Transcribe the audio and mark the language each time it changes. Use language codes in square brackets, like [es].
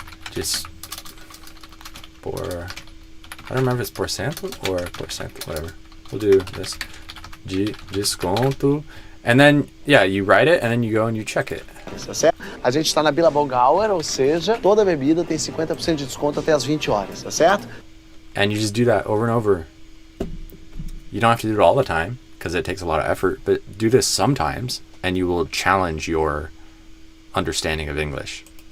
[en] Just por, I don't remember if it's porcento or percent, whatever. We'll do this. Desconto. And then, yeah, you write it and then you go and you check it. [pt] Tá certo? A gente está na Billabong Hour, ou seja, toda bebida tem 50% de desconto até as 20 horas, tá certo? [en] And you just do that over and over. You don't have to do it all the time because it takes a lot of effort, but do this sometimes and you will challenge your understanding of English.